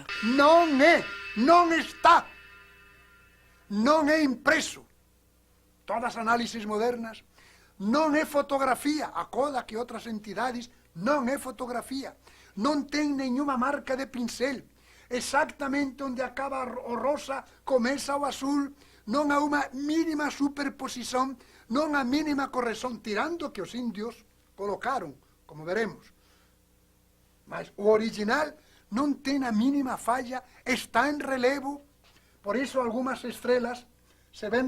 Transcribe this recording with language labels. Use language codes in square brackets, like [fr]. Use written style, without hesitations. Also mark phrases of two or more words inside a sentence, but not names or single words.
[pt] Não é, não está, não é impresso. Todas as análises modernas, não é fotografia. A Kodak e outras entidades, não é fotografia. Não tem nenhuma marca de pincel. Exatamente onde acaba o rosa, começa o azul. [gl] non há unha mínima superposición, non há mínima corrección, tirando que os indios colocaron, como veremos. Mas o original non ten a mínima falla, está en relevo, por iso algunhas estrelas se ven